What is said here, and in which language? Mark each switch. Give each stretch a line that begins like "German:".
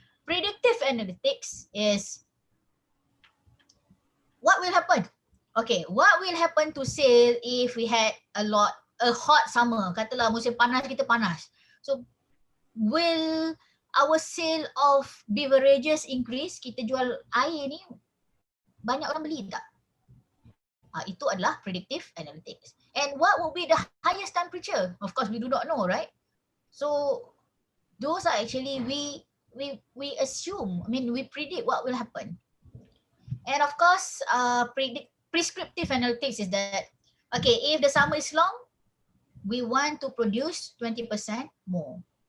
English: Predictive analytics is what will happen? Okay, what will happen to sale if we had a hot summer?
Malay: Katalah musim panas kita panas.
English: So will our sale of beverages increase?
Malay: Kita jual air ni banyak orang beli tak? Itu adalah predictive analytics.
English: And what will be the highest temperature? Of course, we do not know, right? So those are actually we assume. I mean, we predict what will happen. And of course, prescriptive analytics is that okay, if the summer is long, we want to produce 20% more.